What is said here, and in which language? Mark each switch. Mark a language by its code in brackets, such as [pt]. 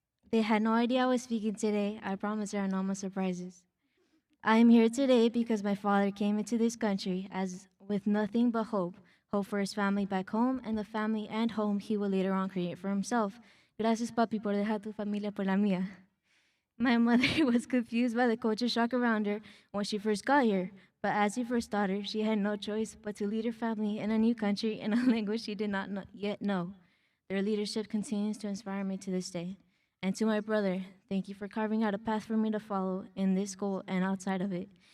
[en] They had no idea I was speaking today. I promise there are no more surprises. I am here today because my father came into this country as with nothing but hope. Hope for his family back home and the family and home he will later on create for himself. [es] Gracias, papi, por dejar tu familia por la mía. [en] My mother was confused by the culture shock around her when she first got here, but as a first daughter, she had no choice but to lead her family in a new country in a language she did not yet know. Their leadership continues to inspire me to this day. And to my brother, thank you for carving out a path for me to follow in this school and outside of it.